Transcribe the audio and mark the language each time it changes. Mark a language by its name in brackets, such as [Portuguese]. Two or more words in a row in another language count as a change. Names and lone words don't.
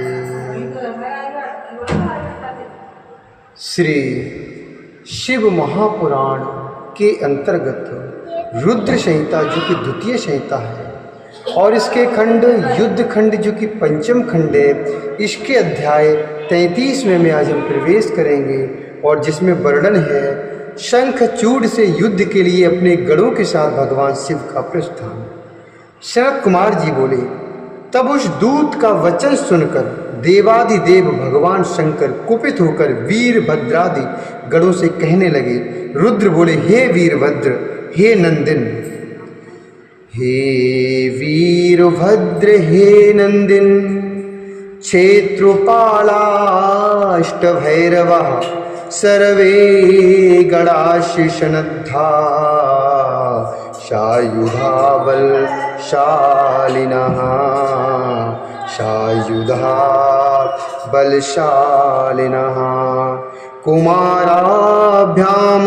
[Hindi] श्री शिव महापुराण के अंतर्गत रुद्र संहिता जो कि द्वितीय संहिता है और इसके खंड युद्ध खंड जो कि पंचम खंड है, इसके अध्याय 33 में आज हम प्रवेश करेंगे और जिसमें वर्णन है शंखचूड़ से युद्ध के लिए अपने गणों के साथ भगवान शिव का प्रस्थान। शरद कुमार जी बोले, तब उस दूत का वचन सुनकर देवादिदेव भगवान शंकर कुपित होकर वीरभद्रादि गणों से कहने लगे। रुद्र बोले, [Sanskrit] हे वीरभद्र, हे नंदिन, हे वीरभद्र, हे नंदिन, क्षेत्रपालाष्टभैरवः सर्वे गणाशिषनद्धा सायुधा बलशालिनः सायुधा बलशालिनः कुमाराभ्याम